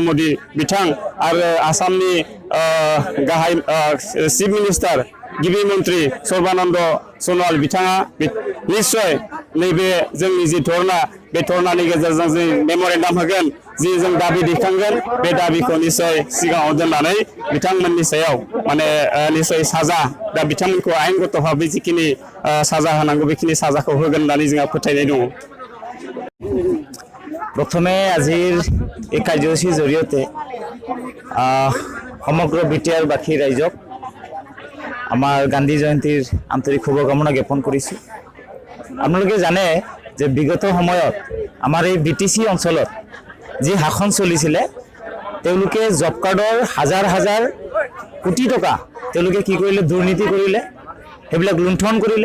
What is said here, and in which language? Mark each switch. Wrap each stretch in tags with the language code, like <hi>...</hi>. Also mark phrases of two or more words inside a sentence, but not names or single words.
<brx>मोदी बिथां आरो आसामनि गाहाय</brx> <en>chief minister</en> <brx>गिबि मन्त्रि सर्बानन्द सन'वाल बिथाङा निश्चय नैबे जोंनि जि धरना बे धरनानि गेजेरजों जों मेम'रेन्डाम होगोन, जि जों दाबि दैखांगोन बे दाबिखौ निश्चय सिगाङाव दोननानै बिथांमोननि सायाव माने निश्चय साजा दा बिथांमोनखौ आयेनगत भाबै जिखिनि साजा होनांगौ बेखिनि साजाखौ होगोन होननानै जोंहा फोथायनाय दङ।</brx> <as>প্ৰথমে আজিৰ এই কাৰ্যসূচীৰ জৰিয়তে সমগ্ৰ BTR-বাসী ৰাইজক আমাৰ গান্ধী জয়ন্তীৰ আন্তৰিক শুভকামনা জ্ঞাপন কৰিছোঁ। আপোনালোকে জানে যে বিগত সময়ত আমাৰ এই BTC অঞ্চলত যি শাসন চলিছিলে তেওঁলোকে জব কাৰ্ডৰ হাজাৰ হাজাৰ কোটি টকা তেওঁলোকে কি কৰিলে, দুৰ্নীতি কৰিলে, সেইবিলাক লুণ্ঠন কৰিলে।</as>